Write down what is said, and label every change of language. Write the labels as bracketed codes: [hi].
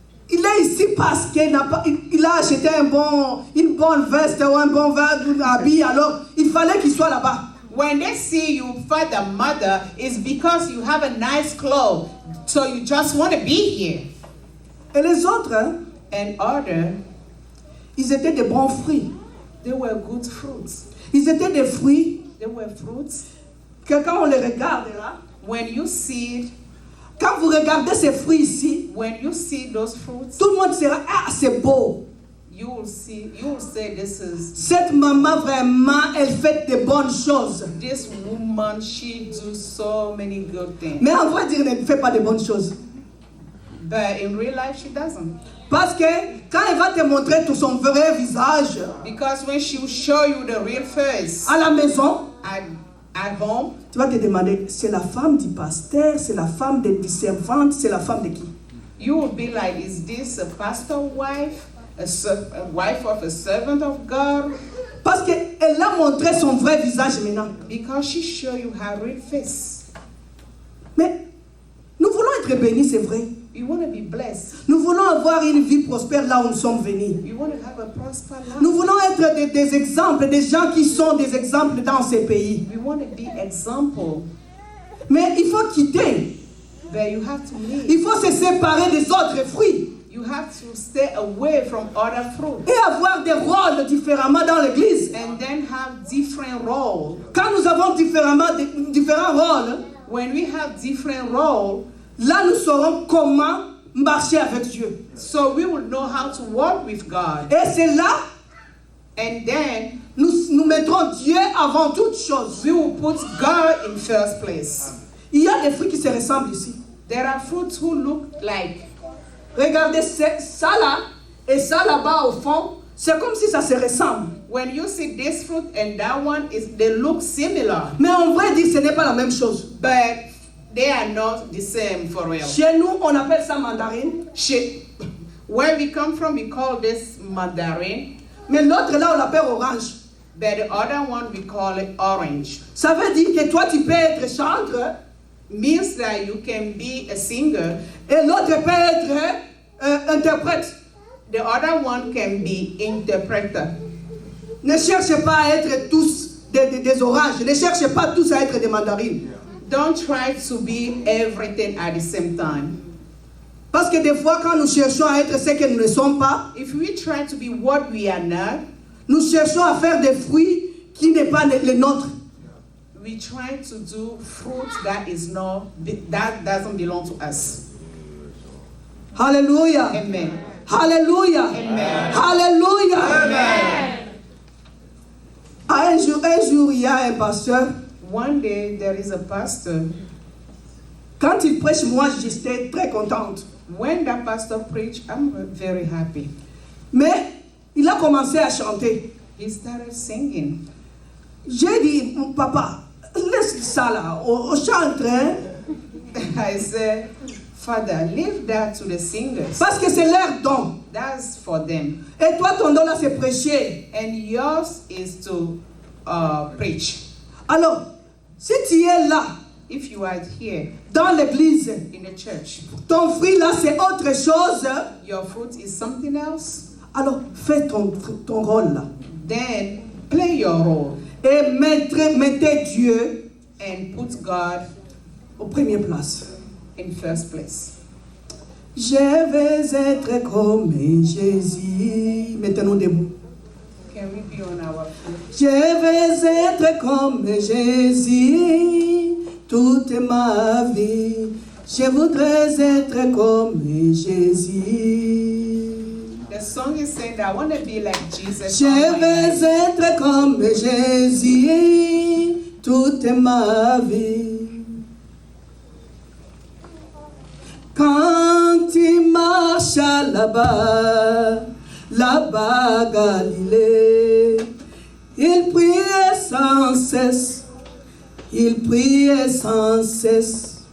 [fr] Il est ici parce qu'il a acheté une bonne veste ou un bon habit, alors il fallait qu'il soit là-bas. [en] When they see you, father, mother, it's because you have a nice clothes. So you just want to be here. [fr] Et les autres, [en] And other, [fr] ils étaient des bons fruits. [en] they were good fruits. [fr] Ils étaient des fruits [en] They were fruits. [fr] que quand on les regarde là, [en] When you see, [fr] quand vous regardez ces fruits ici, [en] when you see those fruits, [fr] tout le monde sera, ah, c'est beau. [en] you will say this is, [fr] Cette maman vraiment, elle fait de bonnes choses. [en] this woman, she do so many good things. [fr] Mais en vrai dire, elle ne fait pas de bonnes choses. [en] But in real life, she doesn't. [fr] Parce que quand elle va te montrer tout son vrai visage [en] Because when she will show you the real face [fr] à la maison, [en] at home, [fr] tu vas te demander, c'est la femme du pasteur, c'est la femme du servante, c'est la femme de qui? [en] you will be like, is this a pastor wife, a wife of a servant of God? [fr] Parce qu'elle a montré son vrai visage maintenant. [en] Because she show you her real face. [fr] Mais nous voulons être bénis, c'est vrai. [en] You want to be blessed. [fr] Nous voulons avoir une vie prospère là où nous sommes venus. [en] You want to have a prosperous life. [fr] Nous voulons être des exemples, des gens qui sont des exemples dans ces pays. [en] We want to be example. [fr] Mais il faut quitter. [en] But you have to leave. [fr] Il faut se séparer des autres fruits. [en] You have to stay away from other fruit. [fr] Et avoir des rôles différemment dans l'église. [en] And then have different roles. [fr] Quand nous avons différents rôles, [en] When we have different roles, [fr] là nous saurons comment marcher avec Dieu. [en] so we will know how to walk with God. [fr] Et c'est là, [en] And then [fr] nous mettrons Dieu avant toute chose. [en] we will put God in first place. [fr] Il y a des fruits qui se ressemblent ici. [en] There are fruits who look like, [fr] Regardez ça là et ça là-bas au fond. C'est comme si ça se ressemble. [en] when you see this fruit and that one, they look similar. [fr] Mais on va dire que ce n'est pas la même chose. [en] But they are not the same for real. [fr] Chez nous, on appelle ça mandarine. [en] Where we come from, we call this mandarin. [fr] Mais l'autre là, on l'appelle orange. [en] But the other one, we call it orange. [fr] Ça veut dire que toi, tu peux être chanteur [en] Means that you can be a singer. [fr] et l'autre peut être interprète. [en] The other one can be interpreter. [fr] Ne cherchez pas à être tous des oranges. Ne cherchez pas tous à être des mandarines. [en] Don't try to be everything at the same time. [fr] Parce que des fois, quand nous cherchons à être ce que nous ne sommes pas, [en] If we try to be what we are not, [fr] nous cherchons à faire des fruits qui n'est pas les nôtres. [en] we try to do fruit that doesn't belong to us. [fr] Alléluia. Amen. Alléluia. Amen. Alléluia. Amen. Un jour, il y a un pasteur. [en] One day there is a pastor. [fr] Quand il prêche, moi, j'étais très contente. [en] When that pastor preached, I'm very happy. [fr] Mais il a commencé à chanter. [en] He started singing. [fr] J'ai dit, papa, laisse ça là, on chante. Hein? [en] I said, Father, leave that to the singers. [fr] Parce que c'est leur don. [en] That's for them. [fr] Et toi, ton don là, c'est prêcher. [en] And yours is to preach. [fr] Alors, si tu es là, [en] If you are here [fr] dans l'église, [en] in the church, [fr] ton fruit là, c'est autre chose. [en] your fruit is something else, [fr] Alors, fais ton rôle là. [en] then play your role [fr] Et mettez Dieu [en] and put God [fr] aux premières places. [en] in first place. [fr] Je vais être comme Jésus. Mettez-nous debout. [en] Can we be on our feet? [fr] Je vais être comme Jésus toute ma vie. Je voudrais être comme Jésus. [en] The song is saying that I want to be like Jesus. [fr] Je [en] all my [fr] vais [en] life. [fr] être comme Jésus toute ma vie. Quand tu marches là-bas, là-bas à Galilée. Il priait sans cesse, il priait sans cesse.